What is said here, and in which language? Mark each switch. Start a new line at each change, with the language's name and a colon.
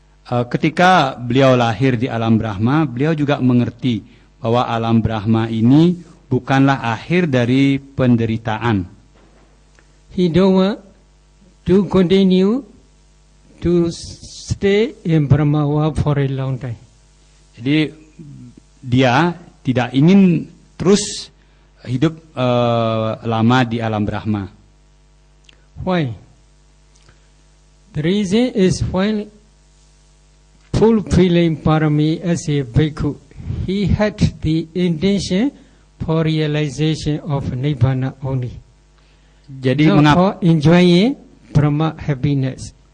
Indonesian: Ketika beliau lahir di alam Brahma, beliau juga mengerti bahwa alam Brahma ini bukanlah akhir dari penderitaan.
English: He don't want to continue to stay in Brahmawa for a long time.
Indonesian: Jadi dia tidak ingin terus hidup lama di alam Brahma.
English: Why? The reason is while fulfilling parami as a bhikkhu, he had the intention for realization of nibbana only.
Indonesian: Jadi
English: not for enjoying Brahma happiness.